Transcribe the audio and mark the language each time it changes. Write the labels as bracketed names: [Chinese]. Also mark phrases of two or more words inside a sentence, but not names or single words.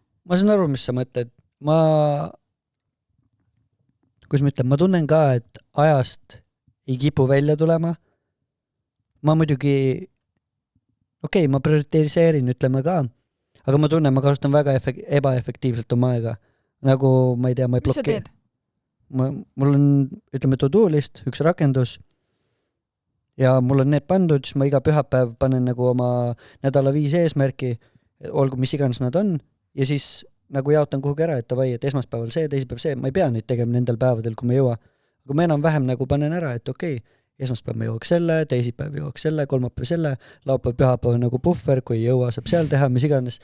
[Estonian] Ma saan aru, mis sa mõtled. Ma tunnen ka, et ajast ei kipu välja tulema. Ma muidugi, ma prioriteeriseerin, ütleme ka, aga ma tunnen, ma kasutan väga ebaefektiivselt oma aega. Nagu, ma ei tea, ma ei bloki. Mis sa teed? Mul on, ütleme, [English] to-do list, [Estonian] üks rakendus ja mul on need pandud, siis ma iga pühapäev panen nagu oma nädala 5 eesmärki, olgu mis iganes nad on, ja siis nagu jaotan kuhugi ära, et tavai, et esmaspäeval see, teisipäev see, ma ei pea neid tegema nendel päevadel, kui ma jõua. Aga ma enam-vähem nagu panen ära, et esmaspäev ma jõuaks selle, teisipäev jõuaks selle, kolmapäev selle, laupäev, pühapäev nagu puhver, kui jõua, saab seal teha, mis iganes.